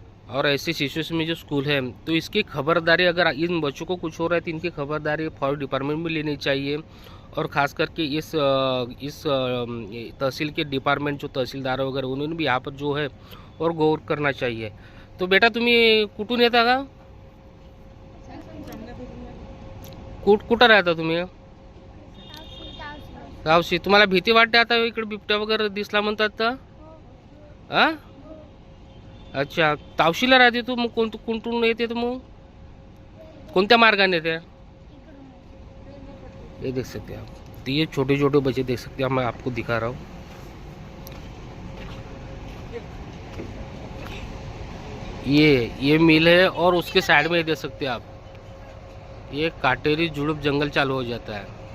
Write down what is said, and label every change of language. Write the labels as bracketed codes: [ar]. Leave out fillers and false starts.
[hi] और ऐसे सिचुएशन में जो स्कूल है तो इसकी खबरदारी, अगर इन बच्चों को कुछ हो रहा है तो इनकी खबरदारी फॉरेस्ट डिपार्टमेंट में लेनी चाहिए. और ख़ास करके इस तहसील के डिपार्टमेंट जो तहसीलदार वगैरह उन्होंने भी यहाँ पर जो है और गौर करना चाहिए. [mr] तो बेटा तुम्ही कुठून येता का? कुठं राहता तुम्ही? गावशी. तुम्हाला भीती वाटते आता इकडे बिबट्या वगैरे दिसला म्हणतात तर? आ? अच्छा, तावशीला राहते तू. मग कुठून येते तू? मग कोणत्या मार्गाने येते? [hi] ये देख सकते हैं आप, तो ये छोटे छोटे बच्चे देख सकते हैं, मैं आपको दिखा रहा हूँ. ये मिल है और उसके साइड में देख सकते हैं आप, ये काटेरी जुड़ुप जंगल चालू हो जाता है.